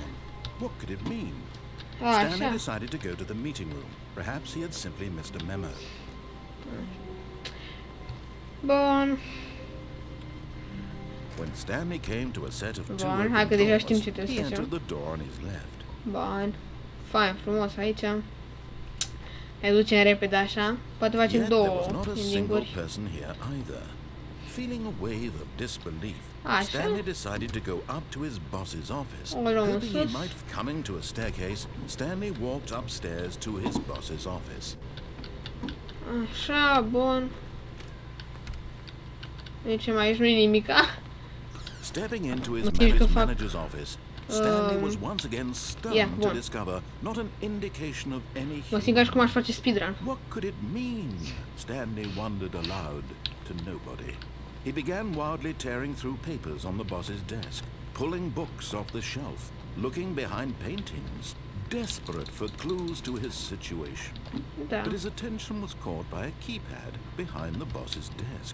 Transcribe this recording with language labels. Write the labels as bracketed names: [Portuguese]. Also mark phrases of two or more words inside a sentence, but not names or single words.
[Romanian] Așa. Bun. Bun, hai că deja știm ce trebuie să facem. Bun. Fain, frumos aici. Ne ducem repede așa. Poate facem două ending-uri. [English] Feeling a wave of disbelief, [Romanian] Așa. [English] Stanley decided to go up to his boss's office. [Romanian] O luăm [English] Hoping he [Romanian] sus. [English] might have coming to a staircase, Stanley walked upstairs to his boss's office. [Romanian] Așa, bun. Deci mai aici nu-i nimica. [English] Stepping into his [Romanian] Motiv că fac [English] manager's office, Stanley was once again stunned to [Romanian] bun. [English] discover not an indication of any [Romanian] Mă simt ca și cum aș face speedrun. [English] What could it mean? Stanley wondered aloud to nobody. He began wildly tearing through papers on the boss's desk, pulling books off the shelf, looking behind paintings, desperate for clues to his situation. [Romanian] Da. [English] But his attention was caught by a keypad behind the boss's desk.